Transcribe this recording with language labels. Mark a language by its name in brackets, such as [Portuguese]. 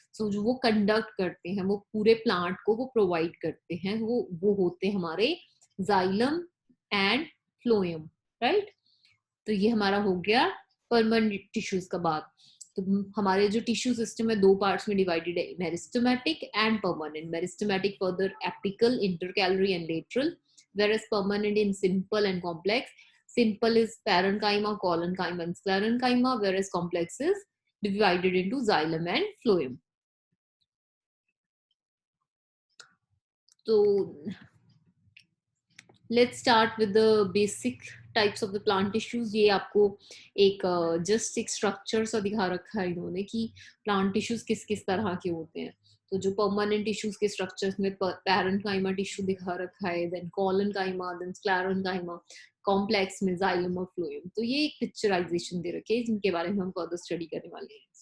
[Hindi] सो जो वो कंडक्ट करते हैं, वो पूरे प्लांट को वो प्रोवाइड करते हैं, वो होते हैं हमारे जाइलम एंड फ्लोएम, राइट। तो ये हमारा हो गया परमानेंट टिश्यूज का बात। तो हमारे जो टिश्यू सिस्टम है दो पार्ट्स में डिवाइडेड है, meristematic and permanent. [English] Meristematic further apical, intercalary and lateral, whereas permanent in simple and complex. Simple is parenchyma, collenchyma and sclerenchyma, whereas complex is divided into xylem and phloem. So let's start with the basic types of the plant tissues. [Hindi] ये आपको एक just एक structure सा दिखा रखा है इन्होंने कि प्लांट टिश्यूज किस किस तरह के होते हैं। तो जो परमानेंट टिश्यूज के स्ट्रक्चर्स में पैरेन्काइमा टिश्यू दिखा रखा है, then collenchyma, then sclerenchyma, complex में जाइलम और फ्लोएम। तो ये एक पिक्चराइजेशन दे रखे हैं जिनके बारे में हम फर्दर स्टडी करने वाले हैं।